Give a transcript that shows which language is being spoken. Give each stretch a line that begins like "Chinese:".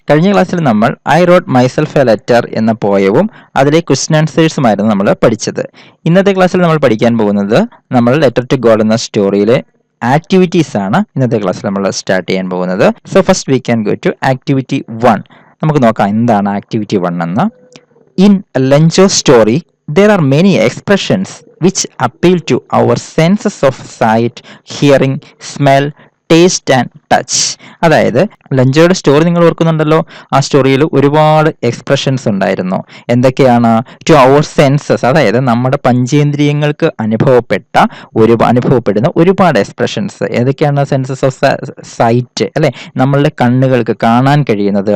Malayalam: കഴിഞ്ഞ ക്ലാസ്സിൽ നമ്മൾ I rote myself A letter എന്ന പോയവും അതിലെ ക്വസ്റ്റ്യൻ ആൻസേഴ്സുമായിരുന്നു നമ്മൾ പഠിച്ചത്. ഇന്നത്തെ ക്ലാസ്സിൽ നമ്മൾ പഠിക്കാൻ പോകുന്നത് നമ്മൾ ലെറ്റർ ടു ഗോഡ് എന്ന സ്റ്റോറിയിലെ ആക്ടിവിറ്റീസ് ആണ് ഇന്നത്തെ ക്ലാസ്സിൽ നമ്മൾ സ്റ്റാർട്ട് ചെയ്യാൻ പോകുന്നത്.
English: So first we can go to activity 1.
Malayalam: നമുക്ക് നോക്കാം എന്താണ് ആക്ടിവിറ്റി 1 എന്ന്.
English: In Lencho story there are many expressions which appeal to our senses of sight, hearing, smell, taste and touch.
Malayalam: അതായത് ലഞ്ചോയുടെ സ്റ്റോറി നിങ്ങൾ ഓർക്കുന്നുണ്ടല്ലോ. ആ സ്റ്റോറിയിൽ ഒരുപാട് എക്സ്പ്രഷൻസ് ഉണ്ടായിരുന്നു. എന്തൊക്കെയാണ്?
English: to our senses,
Malayalam: അതായത് നമ്മുടെ പഞ്ചേന്ദ്രിയങ്ങൾക്ക് അനുഭവപ്പെടുന്ന ഒരുപാട് എക്സ്പ്രഷൻസ്. ഏതൊക്കെയാണ്?
English: senses of sight
Malayalam: അല്ലെ, നമ്മളുടെ കണ്ണുകൾക്ക് കാണാൻ കഴിയുന്നത്.